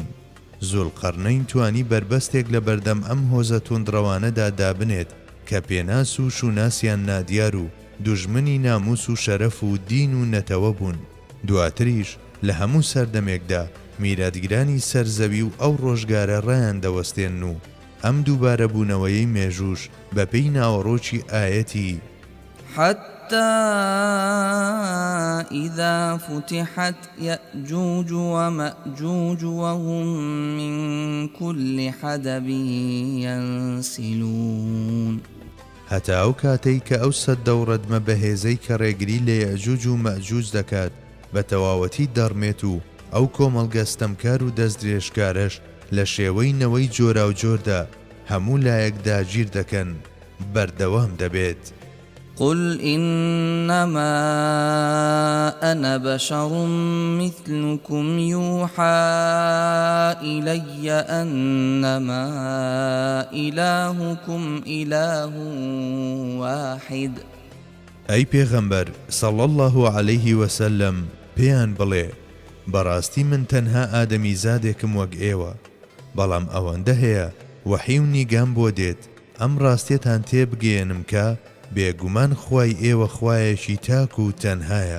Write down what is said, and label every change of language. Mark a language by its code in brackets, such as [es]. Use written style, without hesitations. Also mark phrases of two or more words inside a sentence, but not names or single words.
[ckb] زولقەرنەین توانی بربەستێک لە بەردەم ئەم هۆزە توندڕەوانەدا دابنێت کە پێناس و شوناسیان نادیار و دوژمنی ناموس و شەرەف و دین و نەتەوە بوون. دواتریش لە هەموو سەردەمێکدا میراتگرانی سەرزەوی و ئەو ڕۆژگارە ڕایان دەوەستێن و ئەم دووبارە بوونەوەیەی مێژوش بەپێی ناوەڕۆکی ئاەتی [ar] حتى إذا فتحت يأجوج ومأجوج وهم من كل حدب ينسلون [ckb] هەتا ئەو کاتەی کە ئەو سەددە و ڕەدمە بەهێزەی کە ڕێگری لە یەجوج و مەجوج دەکات بە تەواوەتی دەڕمێت و ئەو کۆمەڵگە ستەمکار و دەستدرێژکارەش لە شێوەی نەوەی جۆرا و جۆردا هەموو لایەکدا گیر دەکەن، بەردەوام دەبێت. [ar] قل إنما أنا بشر مثلكم يوحى إلي أنما إلهكم إله واحد. [ckb] ئەی پێغەمبەر [ar] سەڵ الله عليه وسلم [ckb] پێیان بڵێ بەڕاستی من تەنها ئادەمی زادێکم وەک ئێوە، بەڵام ئەوەندە هەیە وەحی و نیگام بۆ دێت ئەم ڕاستیەتان تێبگەێنم کە بێگومان خوای ئێوە خوایەکی تاک و تەنهایە.